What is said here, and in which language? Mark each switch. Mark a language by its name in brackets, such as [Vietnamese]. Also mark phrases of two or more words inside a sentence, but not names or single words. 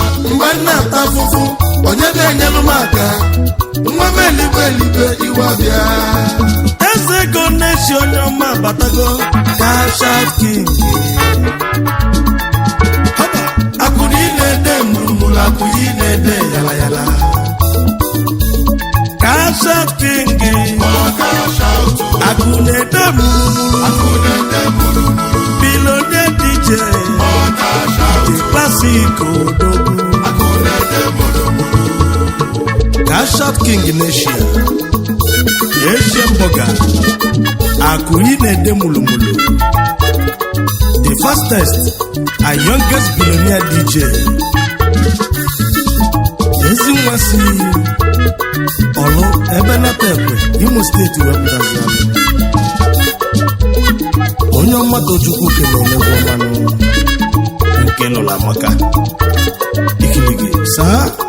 [Igbo] Mgbe m na-ata afụfụ, onye na-enyelu m aka? Nwa m eligwe eligwe, iwe bịa. Eze ego na-esi onye ọma batago. [English] Cash out king. [Igbo] Haba. Akụ na ị na-ede mụrụmụrụ, akụ ị na-ede yala yala. [English] Cash out king. Cash out. [Igbo] Akụ na-ede mụrụmụrụ. Akụ na-ede mụrụmụrụ. [English] Billionaire D J. Cash out. The classic [Igbo] odogwu. Akụ na-ede mụrụmụrụ. [English] Cash out king in Asia. Asian burger. [Igbo] Akụ ị na-ede mụlụmụlụ. [English] the fastest and youngest billionaire D J. [Igbo] Ezi nwa si Ọlụ ebe nata ekwe, Imo Steeti wepụtazi ya. Onye ọma Tochukwu kelele gị ọmanụ. Nke nụrụ amaka. Ikili gị, saa.